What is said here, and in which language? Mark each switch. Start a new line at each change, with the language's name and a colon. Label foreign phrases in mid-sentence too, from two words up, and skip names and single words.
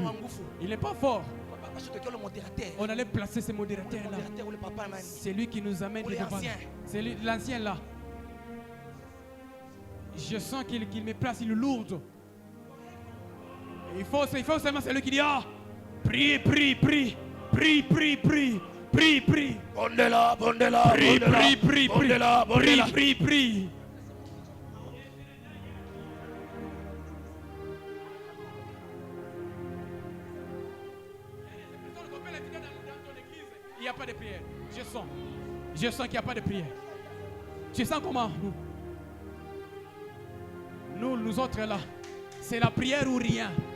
French: Il n'est pas fort. On allait placer ce modérateur là. C'est lui qui nous amène devant. C'est l'ancien là. Je sens qu'il me place, il est lourd. Il faut seulement celui qui dit ah, prie, prie, prie, prie, prie, prie, prie, prie. Bondela, prie, prie, prie, prie, prie, prie. Il n'y a pas de prière. Je sens qu'il n'y a pas de prière. Tu sens comment nous autres là, c'est la prière ou rien.